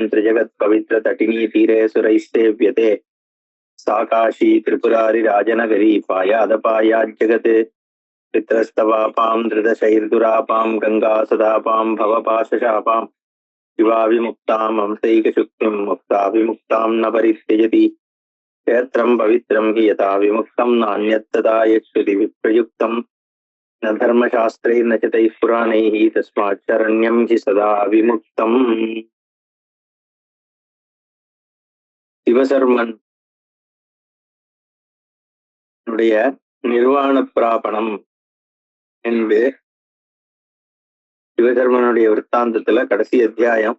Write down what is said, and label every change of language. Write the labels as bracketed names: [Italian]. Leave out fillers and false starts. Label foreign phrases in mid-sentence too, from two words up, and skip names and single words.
[Sanskrit] त्रिजगत्पवित्रतटिनी तीरे सुरैस्सेव्यते सा काशी त्रिपुरारिराजनगरी पायादपायाज्जगत् पित्रस्तवापां धृतशैर्दुरापां गङ्गा सदापां भवपाशशापां शिवा विमुक्तां हंसैकशुक्तिं मुक्ताभिमुक्तां न परित्यजति क्षेत्रं पवित्रं हि यथा विमुक्तं नान्यत्तदा यच्छ्रुति विप्रयुक्तं न धर्मशास्त्रैर्न च तैः पुराणैः तस्मात् शरण्यं हि सदा विमुक्तम्। [Tamil] சிவசர்மன் நிர்வாண பிராபணம் என்று சிவசர்மனுடைய விற்த்தாந்தத்துல கடைசி அத்தியாயம்.